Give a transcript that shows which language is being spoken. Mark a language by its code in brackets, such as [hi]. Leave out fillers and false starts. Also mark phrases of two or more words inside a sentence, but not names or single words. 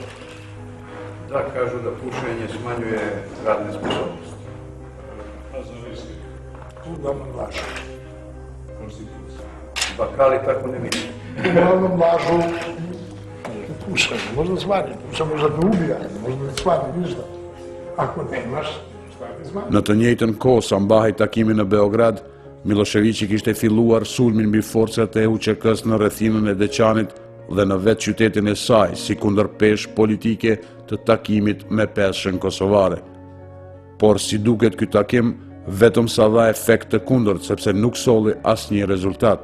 [sr] Da, kažu da pušenje smanjuje radne sposobnosti. A zavisi. Uglavnom lažu. Konstitucija. Bakali tako ne misle. Uglavnom lažu. Pušenje, možda smanji, možda te ubija, možda te smanji, ništa. Ako nemaš, [sq] Në të njëjtën kohë sa mbahej takimi në Beograd, Miloševiqi kishte filluar sulmin mbi forcat e UÇK-s në rrethinën e Deçanit dhe në vetë qytetin e saj, si kundërpeshë politike të takimit me peshën kosovare. Por si duket ky takim, vetëm sa dha efekt të kundërt, sepse nuk solli asnjë rezultat.